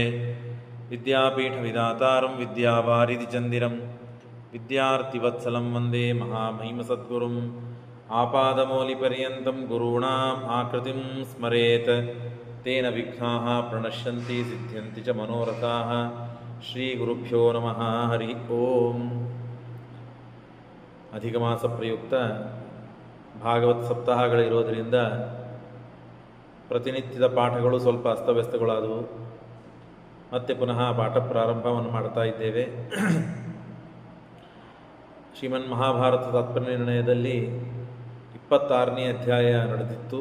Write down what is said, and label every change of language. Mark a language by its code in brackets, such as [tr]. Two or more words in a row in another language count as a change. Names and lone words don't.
[sa] विद्यापीठविधातारं विद्यावारिधिचन्दिरं विद्यार्थिवत्सलं वन्दे महामहिमसद्गुरुम्। आपादमौलिपर्यन्तं गुरूणाम् आकृतिं स्मरेत् तेन विघ्नाः प्रणश्यन्ति सिद्ध्यन्ति च मनोरथाः। श्रीगुरुभ्यो नमः हरि ओम। [kn] ಅಧಿಕಮಾಸ ಪ್ರಯುಕ್ತ ಭಾಗವತ್ ಸಪ್ತಾಹಗಳಿರೋದರಿಂದ ಪ್ರತಿನಿತ್ಯದ ಪಾಠಗಳು ಸ್ವಲ್ಪ ಅಸ್ತವ್ಯಸ್ತಗಳಾದವು. ಮತ್ತೆ ಪುನಃ ಪಾಠ ಪ್ರಾರಂಭವನ್ನು ಮಾಡ್ತಾ ಇದ್ದೇವೆ. ಶ್ರೀಮನ್ ಮಹಾಭಾರತ ತಾತ್ಪರ್ಯ ನಿರ್ಣಯದಲ್ಲಿ 26ನೇ ಅಧ್ಯಾಯ ನಡೆದಿತ್ತು.